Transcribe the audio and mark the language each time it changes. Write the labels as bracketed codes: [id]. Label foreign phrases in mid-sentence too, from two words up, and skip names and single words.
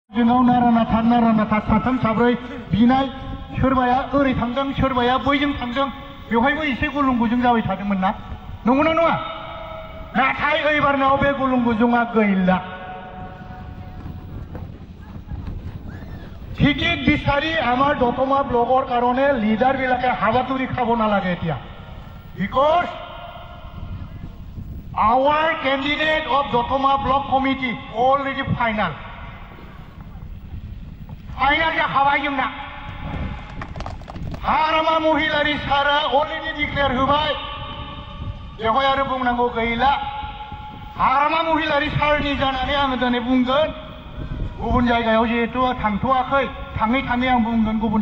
[brx] जोंनाव नारानाथा साथाम साब्रै बिनाय सोरबाया ओरै थांदों सोरबाया बैजों थांदों बेवहायबो एसे गुलुं गुजुं जाबाय थादोंमोन ना नंगौना नङा नाथाय एबारनाव बे गुलुं गुजुङा गैला [as] টিকিট বিচাৰি আমাৰ দতমা ব্লকৰ কাৰণে লিডাৰবিলাকে হাবাতুৰি খাব নালাগে এতিয়া বিকজ [en] our candidate of Dotoma Block Committee already final [brx] जाखाबाय जोंना हाग्रामा महिलारि सारा अलरेडि डिक्लेयार होबाय बेवहाय आरो बुंनांगौ गैला हाग्रामा महिलारि सारनि जानानै आङो दिनै बुंगोन गुबुन जायगायाव जिहेतु थांथ'वाखै थाङै थाङै आं बुंगोन गुबुन